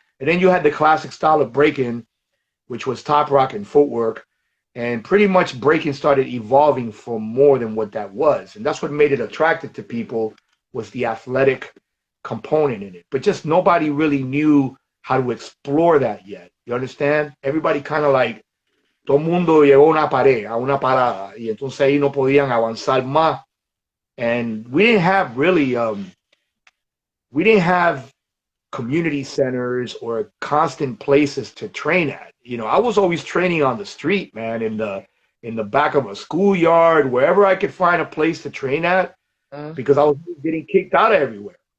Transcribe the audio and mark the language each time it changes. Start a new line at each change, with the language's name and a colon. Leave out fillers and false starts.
English: And then you had the classic style of breaking, which was top rock and footwork. And pretty much breaking started evolving for more than what that was. And that's what made it attractive to people, was the athletic component in it. But just nobody really knew how to explore that yet. You understand? Everybody kind of like
Spanish: todo el mundo llegó a una pared, a una parada, y entonces ahí no podían avanzar más.
English: And we didn't have really, we didn't have community centers or constant places to train at. You know, I was always training on the street, man, in the back of a schoolyard, wherever I could find a place to train at, because I was getting kicked out of everywhere.